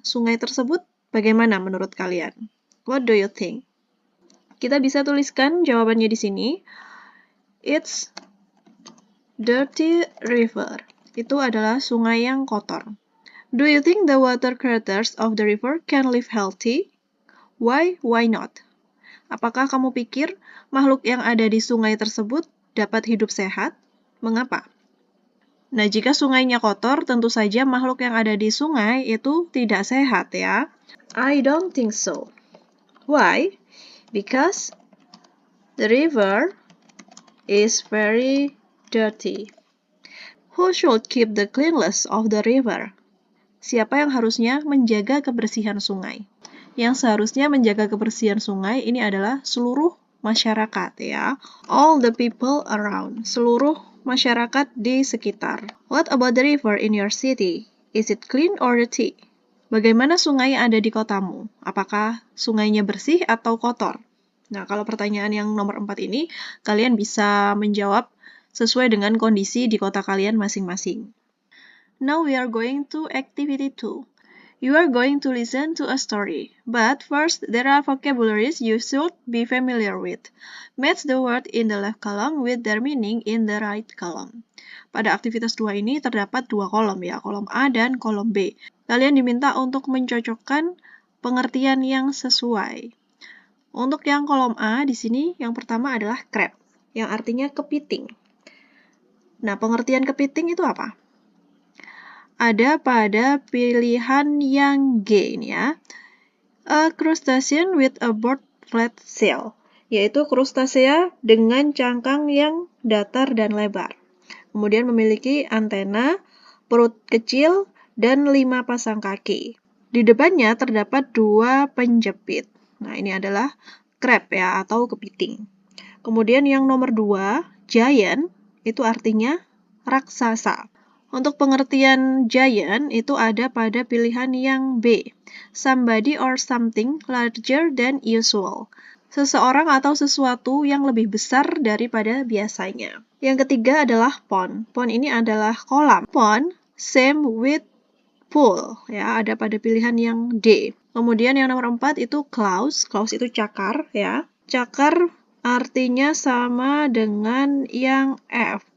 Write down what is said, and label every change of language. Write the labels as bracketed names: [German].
[Indonesian] Sungai tersebut bagaimana menurut kalian? [English] What do you think? [Indonesian] Kita bisa tuliskan jawabannya di sini. [English] It's dirty river. [Indonesian] Itu adalah sungai yang kotor. [English] Do you think the water creatures of the river can live healthy? Why? Why not? [Indonesian] Apakah kamu pikir makhluk yang ada di sungai tersebut dapat hidup sehat? Mengapa? Nah, jika sungainya kotor, tentu saja makhluk yang ada di sungai itu tidak sehat ya. [English] I don't think so. Why? Because the river is very dirty. Who should keep the cleanliness of the river? [Indonesian] Siapa yang harusnya menjaga kebersihan sungai? Yang seharusnya menjaga kebersihan sungai ini adalah seluruh masyarakat ya. [English] All the people around. [Indonesian] Seluruh masyarakat di sekitar. [English] What about the river in your city? Is it clean or dirty? [Indonesian] Bagaimana sungai yang ada di kotamu? Apakah sungainya bersih atau kotor? Nah, kalau pertanyaan yang nomor 4 ini, kalian bisa menjawab sesuai dengan kondisi di kota kalian masing-masing. [English] Now we are going to activity 2. You are going to listen to a story, but first there are vocabularies you should be familiar with. Match the word in the left column with their meaning in the right column. [Indonesian] Pada aktivitas 2 ini terdapat 2 kolom ya, kolom A dan kolom B. Kalian diminta untuk mencocokkan pengertian yang sesuai. Untuk yang kolom A di sini yang pertama adalah crab, yang artinya kepiting. Nah, pengertian kepiting itu apa? Ada pada pilihan yang G ini ya. [English] A crustacean with a broad flat shell, [Indonesian] yaitu krustasea dengan cangkang yang datar dan lebar. Kemudian memiliki antena, perut kecil, dan 5 pasang kaki. Di depannya terdapat 2 penjepit. Nah, ini adalah crab ya, atau kepiting. Kemudian yang nomor 2, giant, itu artinya raksasa. Untuk pengertian giant itu ada pada pilihan yang B. [English] Somebody or something larger than usual. [Indonesian] Seseorang atau sesuatu yang lebih besar daripada biasanya. Yang ketiga adalah pond. Pond ini adalah kolam. [English] Pond, same with pool. [Indonesian] Ya, ada pada pilihan yang D. Kemudian yang nomor 4 itu claws. Claws itu cakar ya. Cakar artinya sama dengan yang F.